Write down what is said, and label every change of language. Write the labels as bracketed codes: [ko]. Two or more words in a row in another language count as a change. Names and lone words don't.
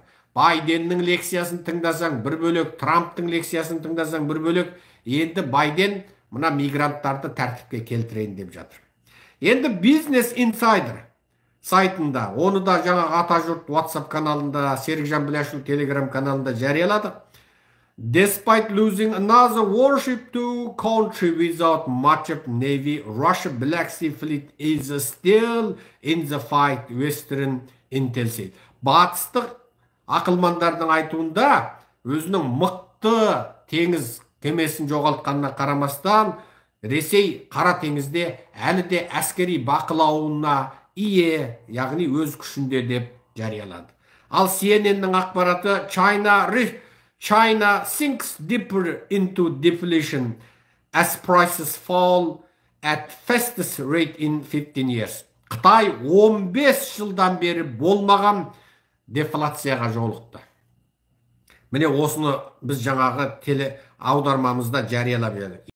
[kk] Байденнің лекциясын тыңдасаң бір бөлек, Трамптың лекциясын тыңдасаң бір бөлек. Енді Байден мына мигранттарды тәртіпке келтірейін деп жатыр. Енді Business Insider сайтында, оны да жаңа ата жұрт WhatsApp каналында, Серікжан Біләшұлы Telegram каналында жарияладық. [en] Despite losing another warship to country without much of Navy, Russia Black Sea Fleet is still in the fight, Western Intel said. [kk] Батыстық ақылмандардың айтуында өзінің мықты теңіз кемесін жоғалтқанына қарамастан Ресей Қара теңізде әлі де әскери бақылауына ие, яғни өз күшінде деп жариялады. Ал CNN-ның ақпараты [en] China sinks deeper into deflation as prices fall at fastest rate in 15 years. [kk] Қытай 15 жылдан бері болмаған дефляцияға жолықты. Міне осыны біз жаңағы теле аудармамызда жариялап едік.